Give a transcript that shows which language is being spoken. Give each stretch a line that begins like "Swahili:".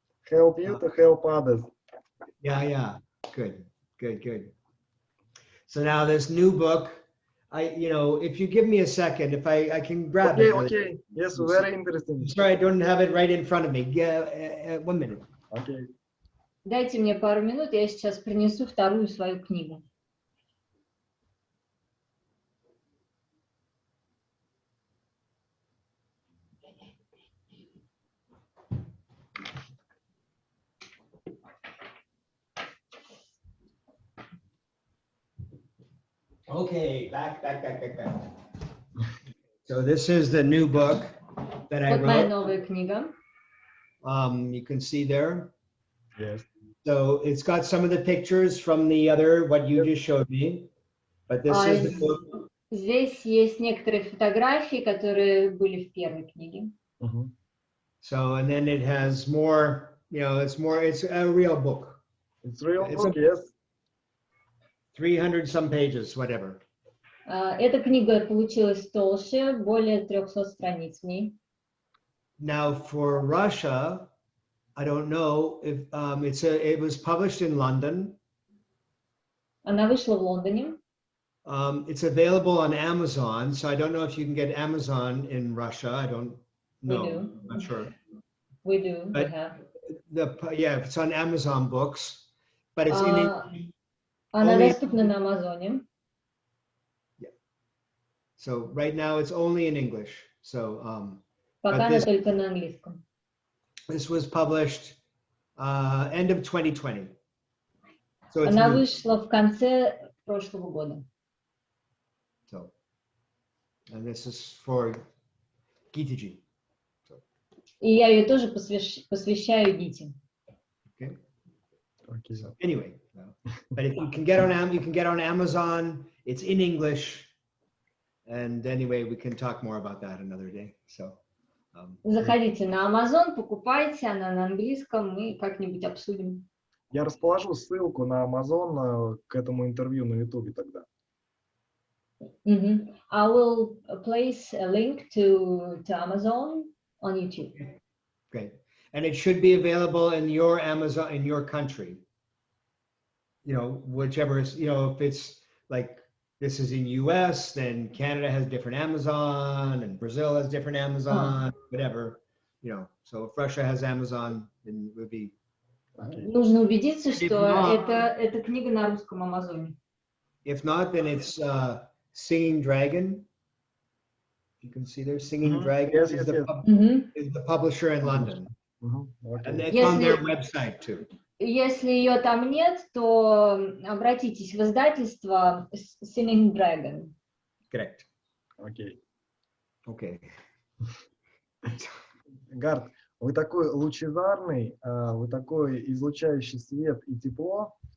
English: Help you to help others. Yeah. Good. So now this new book, if you give me a second, if I can grab it. Okay. Yes, very interesting. Sorry, I don't have it right in front of me. 1 minute. Okay.
Russian: Дайте мне пару минут, я сейчас принесу вторую свою книгу.
English: Okay, back. So this is the new book that I
Russian: Вот моя
English: wrote.
Russian: новая книга.
English: You can see there. Yes. So it's got some of the pictures from the other, what you just showed me. But this is the book.
Russian: Здесь есть некоторые фотографии, которые были в первой книге.
English: So, and then it has more, you know, it's a real book. It's real book, yes. 300 some pages, whatever.
Russian: Эта книга получилась толще, более 300 страниц в ней.
English: Now for Russia, I don't know if it was published in London.
Russian: Она вышла в Лондоне.
English: It's available on Amazon, so I don't know if you can get Amazon in Russia. I don't know. We do. I'm not sure. We do. But We have. Yeah, it's on Amazon Books, but it's in
Russian: Она
English: only-
Russian: доступна на Амазоне.
English: So right now it's only in English. So
Russian: Пока она только на английском.
English: this was published end of 2020. So it's
Russian: Она
English: new.
Russian: вышла в конце прошлого года.
English: So, and this is for Gitaji.
Russian: И я ее тоже посвящаю Гите.
English: Okay. Okay. So anyway, but if you can get on Amazon. It's in English. And anyway, we can talk more about that another day. So.
Russian: Заходите на Amazon, покупайте, она на английском, мы как-нибудь обсудим. Я расположу ссылку на Amazon к этому интервью на YouTube тогда.
English: I will place a link to Amazon on YouTube. Great. And it should be available in your Amazon, in your country. You know, whichever is, you know, if it's like this is in US, then Canada has different Amazon and Brazil has different Amazon, whatever, you know. So if Russia has Amazon, then it would be. Okay.
Russian: Нужно убедиться, что это книга на русском Амазоне.
English: If not, then it's Singing Dragon. You can see there, Singing Dragon Yes, is, yes, is the publisher in London. Okay. And it's on their website too.
Russian: Если ее там нет, то обратитесь в издательство Singing Dragon.
English: Correct.
Russian: Окей.
English: Okay.
Russian: Гарт, вы такой лучезарный, вы такой излучающий свет и тепло.